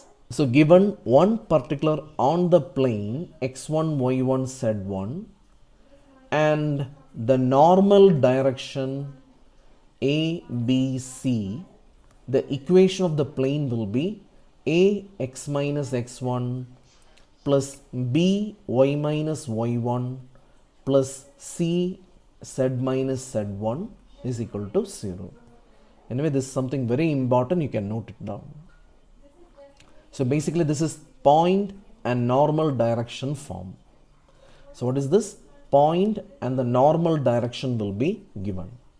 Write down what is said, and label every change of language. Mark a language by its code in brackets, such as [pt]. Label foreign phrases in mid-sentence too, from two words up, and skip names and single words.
[en] So given one particular on the plane x1, y1, z1 and the normal direction ABC, the equation of the plane will be A x minus x1 plus B y minus y1 plus C z minus z1 is equal to 0. Anyway, this is something very important. You can note it down. So basically this is point and normal direction form. So what is this? Point and the normal direction will be given.